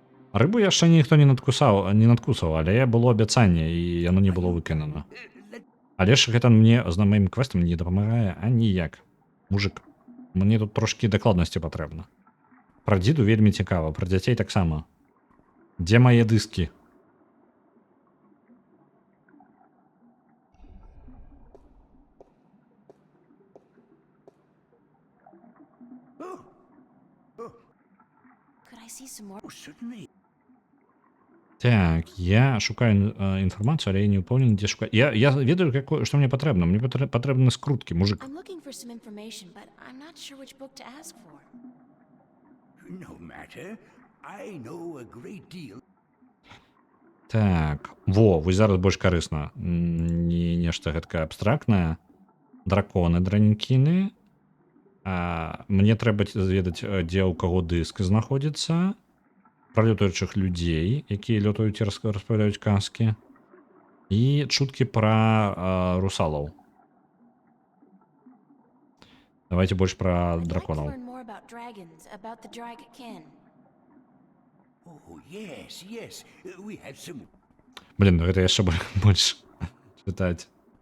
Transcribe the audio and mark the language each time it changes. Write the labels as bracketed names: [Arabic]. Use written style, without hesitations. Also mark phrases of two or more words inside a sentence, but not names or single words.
[Belarusian] Рыбу яшчэ ніхто не надкусаў, але было абяцанне і яно не было выканана. Але ж гэта мне з маім квестам не дапамагае аніяк. Мужик, мне тут трошкі дакладнасці патрэбна. Пра дзіду вельмі цікава, пра дзяцей таксама. Дзе мае дыскі? [English] Could I see some more? Certainly. [Belarusian] Так, я шукаю інфармацію, але я не ўпэўнены, дзе шукаць. Я ведаю, што мне патрэбна. Мне патрэбны скруткі, мужик. [English] I'm looking for some information, but I'm not sure which book to ask for. No matter. I know a great deal. [Belarusian] Так, вось зараз больш карысна. Не нешта гэткае абстрактнае. Драконы дранькіны. Мне трэба зведаць, дзе ў каго дыск знаходзіцца. Пра лётаючых людзей, якія лётаюць і распаўляюць казкі. І чуткі пра русалаў. Давайте больш пра драконаў. [English] Learn more about dragons, about the Dragakin. Oh, yes, yes. We have some... [Belarusian] Блин, ну гэта яшчэ больш чытаць.